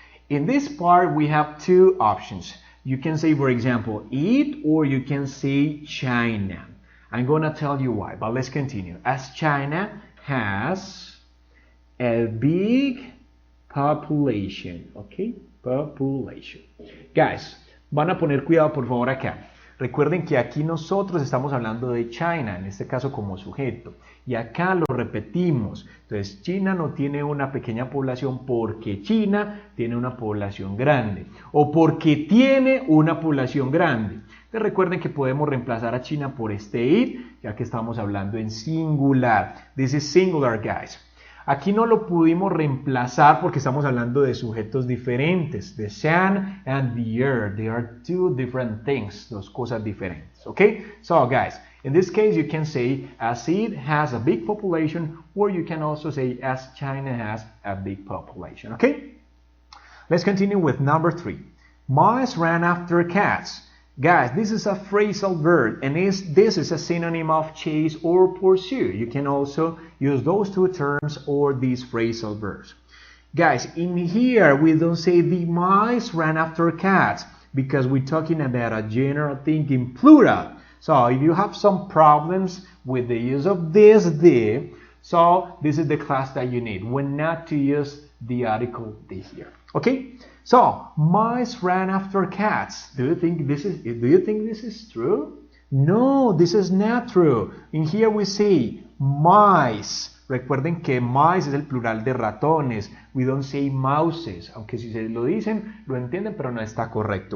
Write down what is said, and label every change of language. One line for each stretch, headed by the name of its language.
English: In this part, we have 2 options. You can say, for example, it, or you can say China. I'm going to tell you why, but let's continue. As China has a big population, okay? Population.
Spanish: Guys, van a poner cuidado por favor acá. Recuerden que aquí nosotros estamos hablando de China, en este caso como sujeto. Y acá lo repetimos. Entonces, China no tiene una pequeña población porque China tiene una población grande. O porque tiene una población grande. Entonces, recuerden que podemos reemplazar a China por este it, ya que estamos hablando en singular.
English: This is singular, guys.
Spanish: Aquí no lo pudimos reemplazar porque estamos hablando de sujetos diferentes.
English: The sun and the earth. They are 2 different things.
Spanish: Dos cosas diferentes.
English: Okay? So, guys, in this case, you can say as it has a big population, or you can also say as China has a big population. Okay? Let's continue with number 3. Mice ran after cats. Guys, this is a phrasal verb, and this is a synonym of chase or pursue. You can also use those 2 terms or these phrasal verbs. Guys, in here, we don't say the mice ran after cats because we're talking about a general thing in plural. So if you have some problems with the use of this, so this is the class that you need when not to use the article the here. Okay? So, mice ran after cats. Do you think this is true? No, this is not true. In here we see mice.
Spanish: Recuerden que mice es el plural de ratones.
English: We don't say mouses.
Spanish: Aunque si se lo dicen, lo entienden, pero no está correcto.